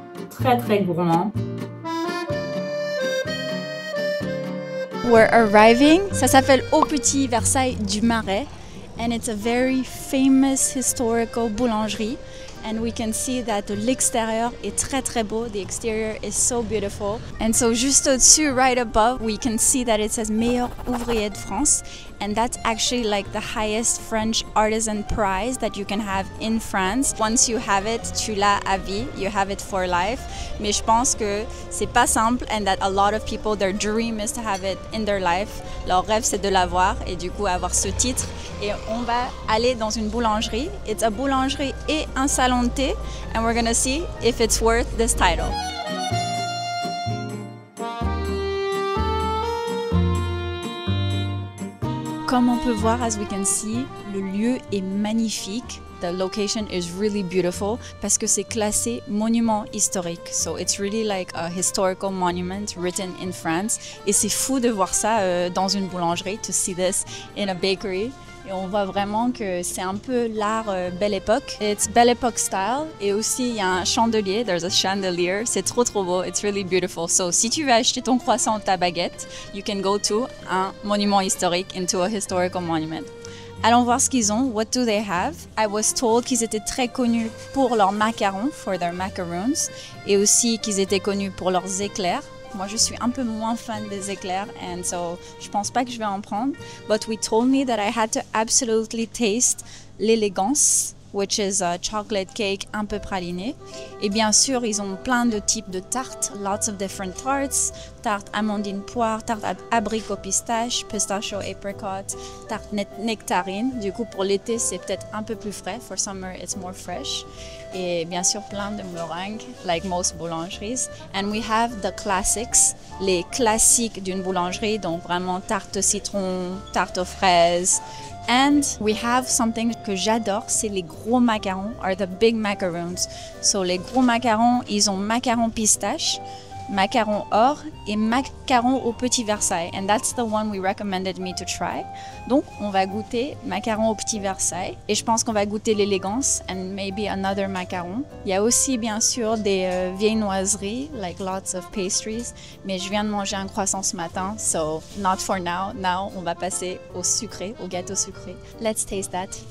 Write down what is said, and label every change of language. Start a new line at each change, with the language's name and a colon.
French: Très gourmand.
English: We're arriving,
French: ça s'appelle
English: Au Petit Versailles du Marais, and it's a very famous historical boulangerie. And we can see that
French: l'extérieur est très beau.
English: The exterior is so beautiful. And so
French: juste au-dessus,
English: right above, we can see that it says Meilleur ouvrier de France. And that's actually like the highest French artisan prize that you can have in France. Once you have it,
French: tu l'as à vie.
English: You have it for life.
French: Mais je pense que c'est pas simple
English: and that a lot of people, their dream is to have it in their life.
French: Leur rêve, c'est de l'avoir et du coup avoir ce titre. Et on va aller dans une boulangerie.
English: It's a boulangerie
French: et un salon de thé.
English: And we're gonna see if it's worth this title.
French: Comme on peut voir,
English: as we can see,
French: le lieu est magnifique.
English: The location is really beautiful
French: parce que c'est classé monument historique.
English: So it's really like a historical monument written in France.
French: Et c'est fou de voir ça dans une boulangerie,
English: to see this in a bakery.
French: Et on voit vraiment que c'est un peu l'art Belle Époque.
English: It's Belle Époque style.
French: Et aussi, il y a un chandelier.
English: There's a chandelier.
French: C'est trop beau.
English: It's really beautiful.
French: So, si tu veux acheter ton croissant ou ta baguette,
English: you can go to
French: un monument historique,
English: into a historical monument.
French: Allons voir ce qu'ils ont.
English: What do they have? I was told
French: qu'ils étaient très connus pour leurs macarons,
English: for their macaroons.
French: Et aussi qu'ils étaient connus pour leurs éclairs. Moi, je suis un peu moins fan des éclairs,
English: and so
French: je pense pas que je vais en prendre.
English: But we told me that I had to absolutely taste l'élégance, which is a chocolate cake
French: un peu praliné. Et bien sûr, ils ont plein de types de tartes,
English: lots of different tarts.
French: Tarte amandine poire, tarte abricot pistache,
English: pistachio apricot,
French: tarte nectarine. Du coup, pour l'été, c'est peut-être un peu plus frais.
English: For summer, it's more fresh.
French: Et bien sûr, plein de meringues,
English: like most boulangeries. And we have the classics,
French: les classiques d'une boulangerie, donc vraiment tarte au citron, tarte aux fraises.
English: And we have something
French: que j'adore, c'est les gros macarons,
English: are the big macarons.
French: So les gros macarons, ils ont macarons pistache, macarons or et macarons au Petit Versailles.
English: And that's the one we recommended me to try.
French: Donc on va goûter macarons au Petit Versailles et je pense qu'on va goûter l'élégance
English: and maybe another macaron.
French: Il y a aussi bien sûr des viennoiseries,
English: like lots of pastries,
French: mais je viens de manger un croissant ce matin,
English: so not for now.
French: Now on va passer au sucré, au gâteau sucré.
English: Let's taste that.